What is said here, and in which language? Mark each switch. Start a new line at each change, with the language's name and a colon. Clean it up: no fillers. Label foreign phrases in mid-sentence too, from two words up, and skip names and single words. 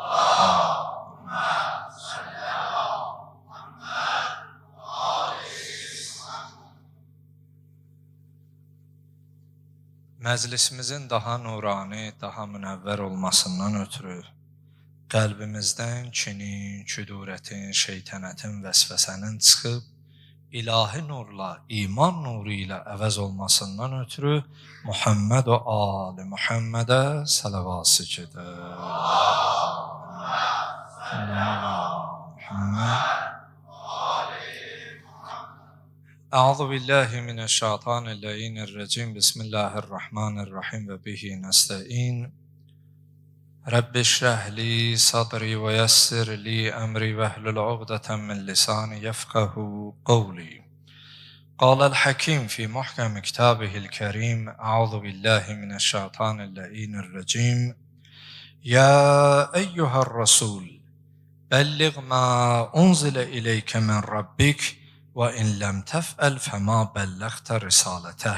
Azerbaijani: Məclisimizin daha nurani, daha münəvvər olmasından ötürü qəlbimizdən kinin, küdurətin, şeytanətin, vəsvəsənin çıxıb ilahi nurla, iman nuru ilə əvəz olmasından ötürü Muhammed və Ali Muhammedə salavat çekilir.
Arabic: أعوذ بالله من الشيطان الرجيم. بسم الله الرحمن الرحيم وبه نستعين. رب اشرح لي صدري ويسر لي أمري واحلل عقدة من لساني يفقهوا قولي. قال الحكيم في محكم كتابه الكريم. أعوذ بالله من الشيطان الرجيم. يا أيها الرسول بلغ ما أنزل إليك من ربك وإن لم تفعل فما بلغت رسالته.